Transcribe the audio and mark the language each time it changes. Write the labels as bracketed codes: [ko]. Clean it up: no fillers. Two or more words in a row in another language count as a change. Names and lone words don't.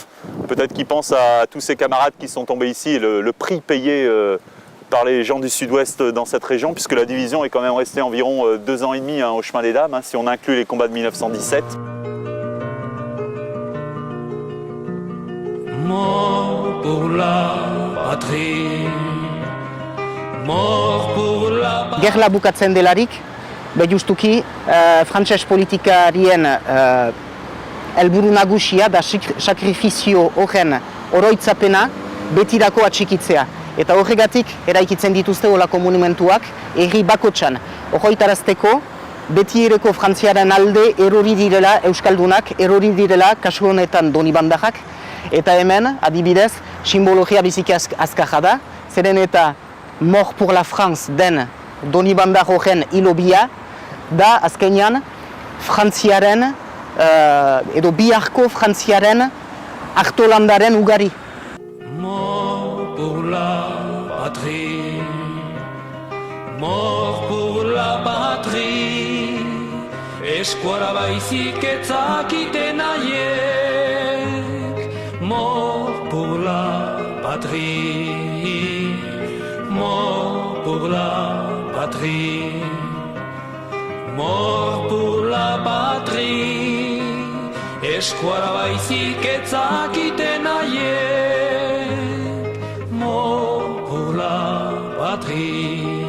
[fr] Peut-être qu'il pense à tous ses camarades qui sont tombés ici et le prix payé par les gens du sud-ouest dans cette région, puisque la division est quand même restée environ 2 ans et demi au chemin des Dames, si on inclut les combats de 1917. Mort pour la patrie, mort pour la patrie. [eu] Gerla bukatzen delarik, justuki frantses politikarien helburu nagusia da sakrifizio horren oroitzapena betirako atxikitzea. Eta horregatik eraikitzen dituzte olako monumentuak herri bakotxan. Ohoitarazteko betiereko Frantziaren alde erori direla euskaldunak, erori direla kasu honetan Donibandajak. Eta hemen, adibidez, simbologia biziki azkarra da, zeren eta [fr] Mort pour la France [eu] den Donibandaj horren hilobia da azkenean Frantziaren edo biharko Frantziaren hartolandaren ugari. [fr] Mort pour la patrie, mort pour la patrie, [eu] eskuara baizik etzakiten haiek. [fr] Mort pour la patrie, mort pour la patrie, mort pour la patrie, [eu] eskuara baizik etzakiten haiek. [fr] Mort pour la patrie.